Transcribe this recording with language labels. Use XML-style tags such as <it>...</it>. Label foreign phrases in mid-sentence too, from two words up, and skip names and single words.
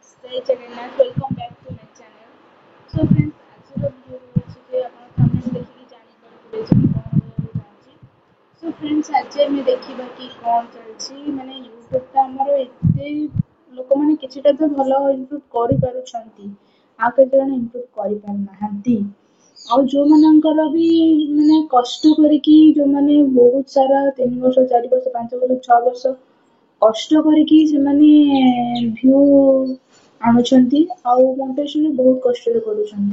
<or>Jai Jagannath,</or> <en>welcome back to my channel. So friends,</en> <or>ଆଜିର ଭିଡ଼ିଓ ହେଉଛି ଯେ ଆପଣ thumbnail ଦେଖିକି ଜାଣିପାରିବେ ଯେ ମୁଁ କ'ଣ କହିବାକୁ ଚାହୁଁଛି.</or> <en>So friends,</en> <or>ଆଜି ଆମେ ଦେଖିବା କି କ'ଣ ଚାଲିଛି ମାନେ ୟୁଟ୍ୟୁବଟା ଆମର ଏତେ ଲୋକମାନେ କିଛିଟା ତ ଭଲ ଇମ୍ପ୍ରୁଭ୍ କରିପାରୁଛନ୍ତି ଆଉ କେତେଜଣ ଇମ୍ପ୍ରୁଭ୍ କରିପାରୁନାହାନ୍ତି. ଆଉ ଯୋଉମାନଙ୍କର ବି ମାନେ କଷ୍ଟ କରିକି ଯୋଉମାନେ ବହୁତ ସାରା 3 ବର୍ଷ 4 ବର୍ଷ 5 ବର୍ଷ 6 ବର୍ଷ କଷ୍ଟ କରିକି ସେମାନେ ଭ୍ୟୁ ଆଣୁଛନ୍ତି ଆଉ ମୋଟିଭେସନ ବି ବହୁତ କଷ୍ଟରେ କରୁଛନ୍ତି.</or>